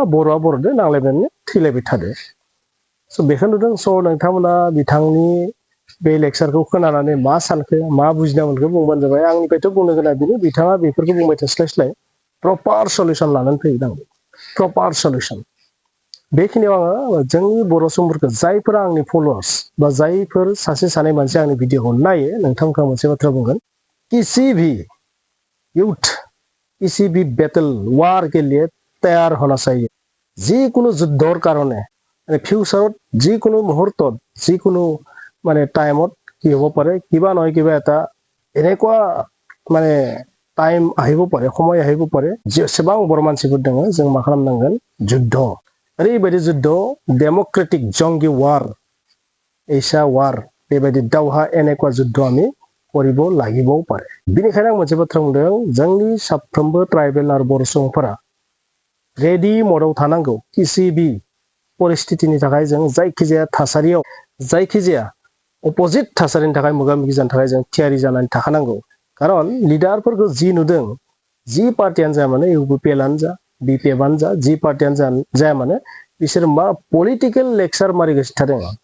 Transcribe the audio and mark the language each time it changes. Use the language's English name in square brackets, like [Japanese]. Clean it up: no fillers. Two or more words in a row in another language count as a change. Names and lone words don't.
[Bodo] बर'आ बर'दो नांलायनानै थैलायबाय थादो स' बेखौ नुदों स' नोंथांमोना बिथांनि बे लेक्सारखौ खोनानानै मा सानखो मा बुजिना मोनखो बुंबानो जाबाय आंनिफ्रायथ' बुंनो गोनां बेनो बिथाङा बेफोरखौ बुंबाय थास्लायस्लाय प्रपार सलिउसन लानानै फैनांगौ प्रपार सलिउसन बेखिनियाव आङो जोंनि बर' सुबुंफोरखौ जायफोरा आंनि फलोवार्स बा जायफोर सासे सानै मानसि आंनि भिडिअखौ नायो नोंथांमोनखौ मोनसे बाथ्रा बुंगोन [Hindi] किसी भी यूथ किसी भी बैटल वार के लिए तैयार होना चाहिए [Assamese] যিকোনো যুদ্ধৰ কাৰণে ফিউচাৰত যিকোনো মুহূৰ্তত যিকোনো মানে টাইমত কি হ'ব পাৰে কিবা নহয় কিবা এটা এনেকুৱা মানে টাইম আহিব পাৰে সময় আহিব পাৰে [Bodo] যেसेबां बर' मानसिफोर दङ जों मा खालामनांगोन যুদ্ধ ओरैबायदि যুদ্ধ डेमोक्रेटिक जंगि वार एसा वार बेबायदि दावहा [Assamese] এনেকুৱা যুদ্ধ আমি কৰিব লাগিবও পাৰে [Bodo] बिनिखायनो आं मोनसे बाथ्रा बुंदों जोंनि साफ्रोमबो ट्राइबेल आरो बर' सुबुंफोरा रेडि मडआव थानांगौ [Hindi] किसी भी [Bodo] परिस्थितिनि थाखाय जों जायखिजाया थासारियाव जायखिजाया अपोजिट थासारिनि थाखाय मोगा-मोगि जानो थाखाय जों थियारि जानानै थाखानांगौ खारन लिडारफोरखौ जि नुदों जि पार्टियानो जाया माने UPPL आनो जा BPF आनो जा जि पार्टियानो जाया माने बिसोर मा पलिटिकल लेक्सार मारिगासिनो थादों